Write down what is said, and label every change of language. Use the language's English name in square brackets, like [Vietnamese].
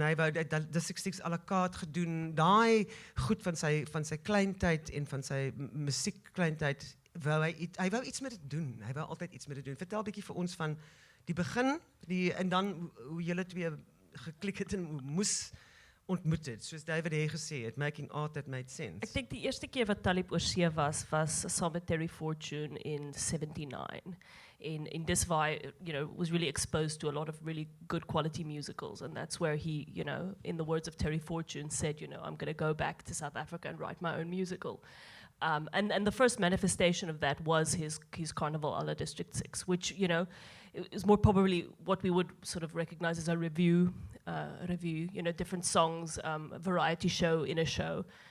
[Afrikaans] Hy wou District 6 à la carte gedoen, daai goed van sy kleintyd en van sy musiekkleintyd, hy wou iets met dit doen. Hy wou altyd iets met dit doen. Vertel 'n bietjie vir ons van die begin, en dan hoe julle twee geklik het en moes ontmoet het. Soos David Hay gesê het, [English] making art that made sense. [Afrikaans] Ek dink die eerste keer wat Taliep oorsee was saam met Terry Fortune in 79. In dis waar hy, [English] was really exposed to a lot of really good quality musicals, and that's where he, in the words of Terry Fortune, said, I'm going to go back to South Africa and write my own musical. And the first manifestation of that was his Carnival a la District 6, which, is more probably what we would sort of recognize as a review, different songs, a variety show in a show.